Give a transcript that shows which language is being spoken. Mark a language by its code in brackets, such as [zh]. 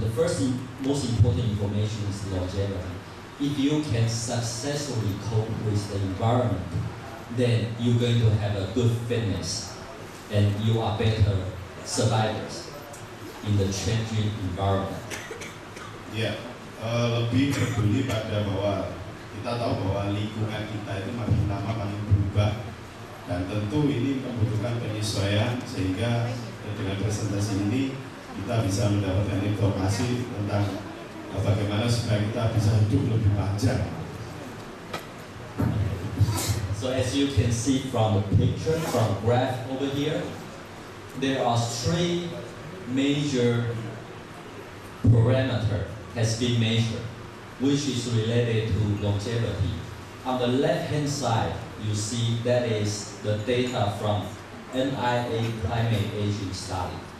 [en] The first most important information is longevity. If you can successfully cope with the environment, then you're going to have a good fitness and you are better survivors in the changing environment. [id] Ya, lebih peduli pada bahwa kita tahu bahwa lingkungan kita itu makin lama makin berubah dan tentu ini membutuhkan penyesuaian sehingga dengan presentasi ini kita bisa mendapatkan informasi tentang bagaimana supaya kita bisa hidup lebih panjang. [en] So as you can see from the picture, from graph over here, there are three major parameters has been measured, which is related to longevity. On the left-hand side, you see that is the data from NIA primate aging study.